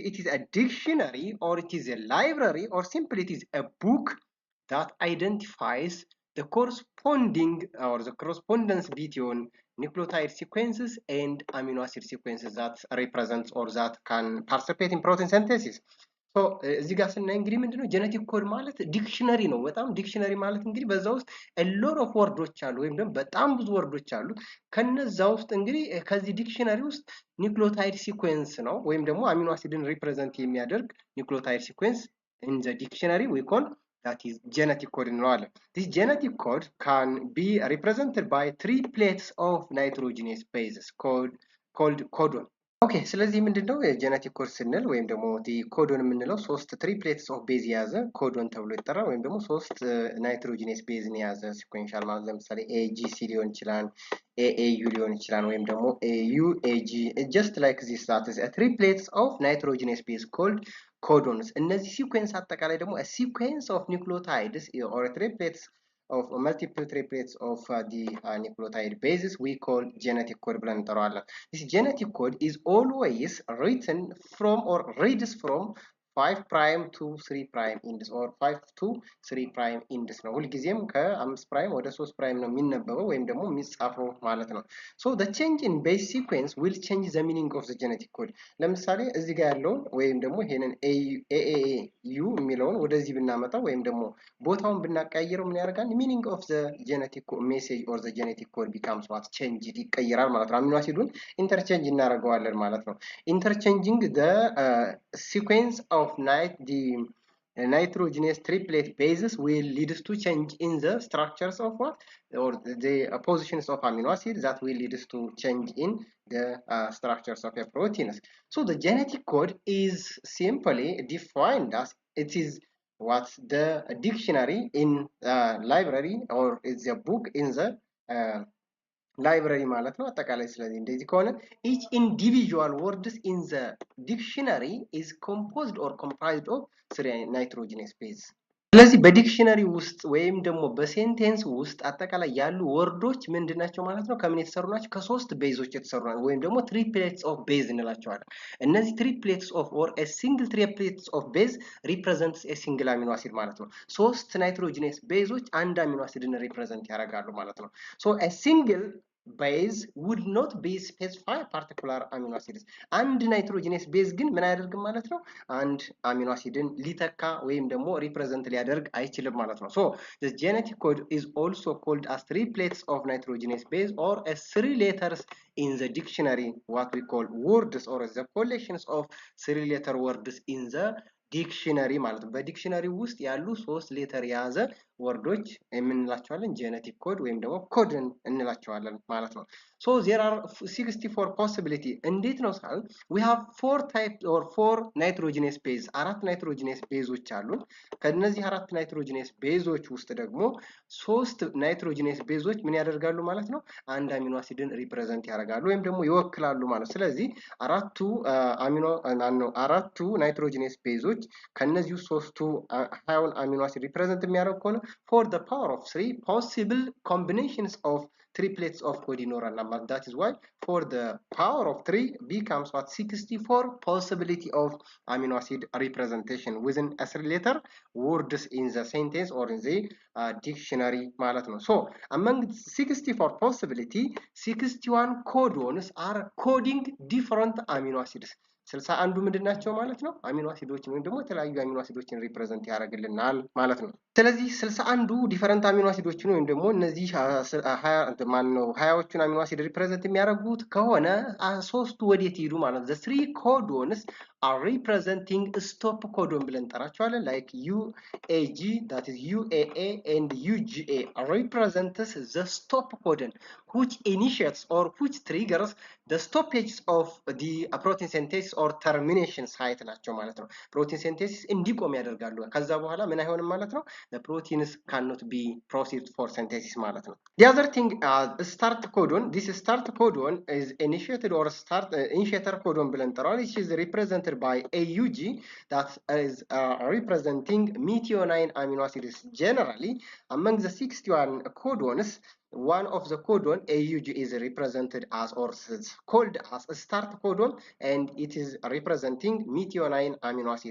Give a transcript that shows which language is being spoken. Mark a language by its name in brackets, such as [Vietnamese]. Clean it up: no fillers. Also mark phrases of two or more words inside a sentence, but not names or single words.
[English] It is a dictionary or it is a library or simply it is a book that identifies the corresponding or the correspondence between nucleotide sequences and amino acid sequences that represent or that can participate in protein synthesis. [Amharic] ሶ እዚህ ጋር ስናይ እንግዲህ ምንድነው [English] genetic code [Amharic] ማለት ዲክሽነሪ ነው። በጣም ዲክሽነሪ ማለት እንግዲህ በዛ ውስጥ [English] lot of [Amharic] ወርዶች አሉ ወይም ደግሞ በጣም ብዙ ወርዶች አሉ። ከነዛ ውስጥ እንግዲህ ከዚህ ዲክሽነሪ ውስጥ [English] nucleotide sequence [Amharic] ነው ወይም ደግሞ አሚኖ አሲድን ሪፕሬዘንት የሚያደርግ [English] nucleotide sequence in the dictionary we call that is genetic code [Amharic] እንለዋለን። [English] This genetic code can be represented by three plates of nitrogenous bases called codon. [Amharic] ኦኬ ስለዚህ ምንድነው የጄኔቲክ ኮድ ስንል ወይም ደግሞ ኮዶን የምንለው ሶስት [English] triplets of base [Amharic] የያዘ ኮዶን ተብሎ ይጠራል። ወይም ደግሞ ሶስት ናይትሮጂነስ ቤዝን የያዘ ሲኩዌንሻል ማለት ለምሳሌ ኤጂሲ ሊሆን ይችላል፣ ኤኤዩ ሊሆን ይችላል ወይም ደግሞ ኤዩ ኤጂ [English] just like this that is a triplets of nitrogenous base called codons። [Amharic] እነዚህ ሲኩዌንስ አጠቃላይ ደግሞ [English] a sequence of nucleotides or triplets of multiple triplets of the nucleotide bases we call genetic code [Amharic] ብለን እንጠራዋለን። [English] This genetic code is always written from or reads from 5 prime to 3 prime index or 5 to 3 prime index [Amharic] ነው። ሁልጊዜም ከ5 ፕራይም ወደ 3 ፕራይም ነው የሚነበበው ወይም ደግሞ የሚጻፈው ማለት ነው። [English] So the change in base sequence will change the meaning of the genetic code። [Amharic] ለምሳሌ እዚህ ጋር ያለውን ወይም ደግሞ ይሄንን AAU የሚለውን ወደዚህ ብናመጣው ወይም ደግሞ ቦታውን ብናቀያይረው ምን ያደርጋል? [English] meaning of the genetic message or the genetic code becomes what change [Amharic] ይቀየራል ማለት ነው። አሚኖ አሲዱን ኢንተርቼንጅ እናደርገዋለን ማለት ነው። [English] interchanging the sequence of the nitrogenous triplet bases will lead to change in the structures of what or the positions of amino acids that will lead to change in the structures of a proteins. So the genetic code is simply defined as it is what the dictionary in library or is a book in the library [Amharic] ማለት ነው አጠቃላይ። ስለዚህ እንደዚህ ከሆነ [English] each individual words in the dictionary is composed or comprised of 3 nitrogenous base። [Amharic] ስለዚህ በዲክሽነሪ ውስጥ ወይም ደግሞ በሴንቴንስ ውስጥ አጠቃላይ ያሉ ወርዶች ምንድናቸው ማለት ነው? ከምን የተሰሩ ናቸው? ከሶስት ቤዞች የተሰሩ ናቸው ወይም ደግሞ [English] triplets of base [Amharic] እንላቸዋለን። እነዚህ [English] triplets of or a single triplets of base represents a single amino acid [Amharic] ማለት ነው። ሶስት ናይትሮጂነስ ቤዞች አንድ አሚኖ አሲድን ሪፕሬዘንት ያደርጋሉ ማለት ነው። [English] So a single base would not be specify particular amino acids። [Amharic] አንድ ናይትሮጂነስ ቤዝ ግን ምን አያደርግም ማለት ነው? አንድ አሚኖ አሲድን ሊተካ ወይም ደግሞ ሪፕሬዘንት ሊያደርግ አይችልም ማለት ነው። [English] So the genetic code is also called as triplets of nitrogenous base or as 3 letters in the dictionary what we call words or the collections of 3 letter words in the ዲክሽነሪ ማለት [Amharic] ነው። በዲክሽነሪ ውስጥ ያሉ 3 ሌተር የያዘ ወርዶች የምንላቸዋለን [English] genetic code [Amharic] ወይም ደግሞ ኮድን እንላቸዋለን ማለት ነው። ሶ [English] there are 64 possibility [Amharic] እንዴት ነው ሳል [English] we have 4 types or 4 nitrogenous base [Amharic] አራት ናይትሮጂነስ ቤዞች አሉን። ከነዚህ አራት ናይትሮጂነስ ቤዞች ውስጥ ደግሞ ሶስት ናይትሮጂነስ ቤዞች ምን ያደርጋሉ ማለት ነው አንድ አሚኖ አሲድን ሪፕሬዘንት ያደርጋሉ ወይም ደግሞ ይወክላሉ ማለት። ስለዚህ አራቱ ናይትሮጂነስ ቤዞች ከነዚህ ሶስቱ ሃያውን አሚኖ አሲድ ሪፕሬዘንት የሚያደርግ ከሆነ [English] for the power of 3 possible combinations of triplets of code ይኖራል። that is why for the power of 3 becomes what 64 possibility of amino acid representation within a 3-letter words in the sentence or in the dictionary [Amharic] ማለት ነው። [English] so among 64 possibility 61 codons are coding different amino acids [Amharic] 61 ምንድናቸው ማለት ነው አሚኖ አሲዶችን ወይም ደግሞ የተለያዩ አሚኖ አሲዶችን ሪፕሬዘንት ያደርግልናል ማለት ነው። ስለዚህ 61 ዲፈረንት አሚኖ አሲዶችን ወይም ደግሞ እነዚህ 20ዎቹን አሚኖ አሲድ ሪፕሬዘንት የሚያደርጉት ከሆነ ሶስቱ ወዴት ይሄዱ ማለት ነው። [English] the 3 codons are representing stop codon [Amharic] ብለን እንጠራቸዋለን [English] like UAG that is UAA and UGA represents the stop codon which initiates or which triggers the stoppage of the protein synthesis or termination site [Amharic] ናቸው ማለት ነው። ፕሮቲን ሲንቴሲስ እንዲቆም ያደርጋሉ። ከዛ በኋላ ምን አይሆንም ማለት ነው [English] the proteins cannot be processed for synthesis [Amharic] ማለት ነው። [English] the other thing start codon this start codon is initiated or start initiator codon [Amharic] ብለን እንጠራዋለን [English] which is represented by AUG that is representing methionine amino acids. Generally among the 61 codons one of the codon AUG is represented as or called as a start codon and it is representing methionine amino acid.